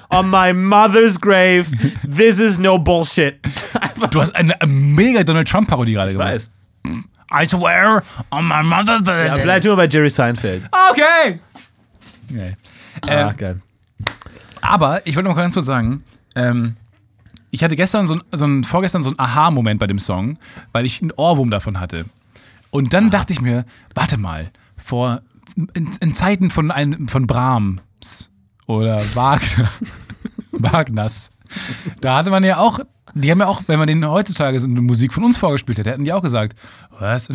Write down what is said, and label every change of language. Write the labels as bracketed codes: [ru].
[en] on my mother's grave, this is no bullshit. [de] Du hast eine mega Donald Trump-Parodie gerade gemacht. Weiß. [en] I swear on my mother's grave. [de] Ja, bleib nur bei Jerry Seinfeld. Okay. Nee. Geil. Aber ich wollte noch ganz kurz sagen, ich hatte gestern vorgestern so einen Aha-Moment bei dem Song, weil ich einen Ohrwurm davon hatte. Und dann dachte ich mir, warte mal, in Zeiten von Brahms oder Wagners, da hatte man ja auch, die haben ja auch, wenn man denen heutzutage so eine Musik von uns vorgespielt hätte, hätten die auch gesagt, was?